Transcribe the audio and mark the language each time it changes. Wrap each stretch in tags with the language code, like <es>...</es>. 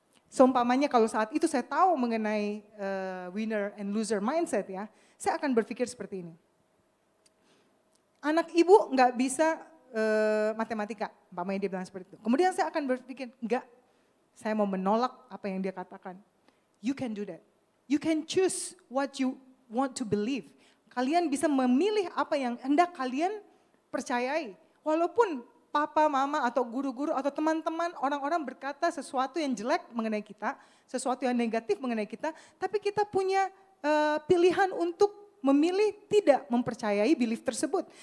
<id>Seumpamanya kalau saat itu saya tahu mengenai winner and loser mindset ya, saya akan berpikir seperti ini. Anak ibu nggak bisa matematika, umpamanya dia bilang seperti itu. Kemudian saya akan berpikir, enggak, saya mau menolak apa yang dia katakan.</id> <en>You can do that. You can choose what you want to believe.</en> <id>Kalian bisa memilih apa yang hendak kalian percayai. Walaupun papa, mama, atau guru-guru, atau teman-teman, orang-orang berkata sesuatu yang jelek mengenai kita, sesuatu yang negatif mengenai kita, tapi kita punya pilihan untuk memilih tidak mempercayai belief tersebut.</id>